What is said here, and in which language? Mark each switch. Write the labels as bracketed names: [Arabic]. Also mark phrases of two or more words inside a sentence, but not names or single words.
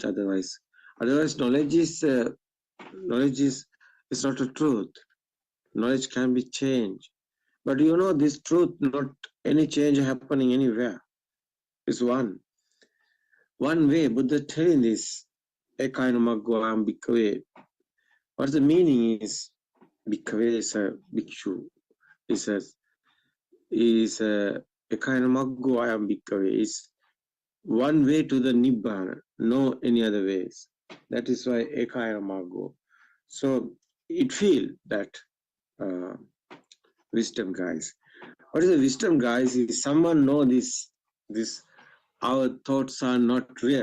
[English] Otherwise knowledge is not a truth. Knowledge can be changed, but you know this truth. Not any change happening anywhere. It's one way. Buddha telling this. [Pali] Ekainamaggoam bhikkhave. [English] What the meaning is? Bhikkhave is a bhikshu. Is a [Pali] ekainamaggoam bhikkhave [English] is one way to the Nibbana, no any other ways. That is why ekainamaggo. So it feel that wisdom guys. What is the wisdom guys? Is someone know this our thoughts are not real.